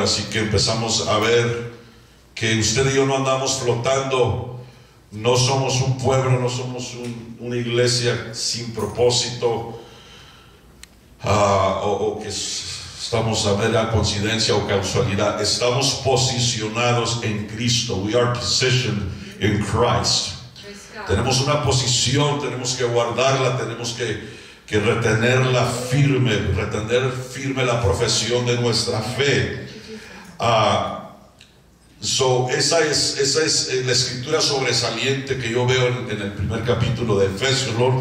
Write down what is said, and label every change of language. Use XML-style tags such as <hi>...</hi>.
<es>Así que empezamos a ver que usted y yo no andamos flotando, no somos un pueblo, no somos una iglesia sin propósito, o que estamos a mera coincidencia o causalidad. Estamos posicionados en Cristo.</es> <en>We are positioned in Christ.</en> <es>Tenemos una posición, tenemos que guardarla, tenemos que retenerla firme, retener firme la profesión de nuestra fe. Esa es la escritura sobresaliente que yo veo en el primer capítulo de Efesios.</es>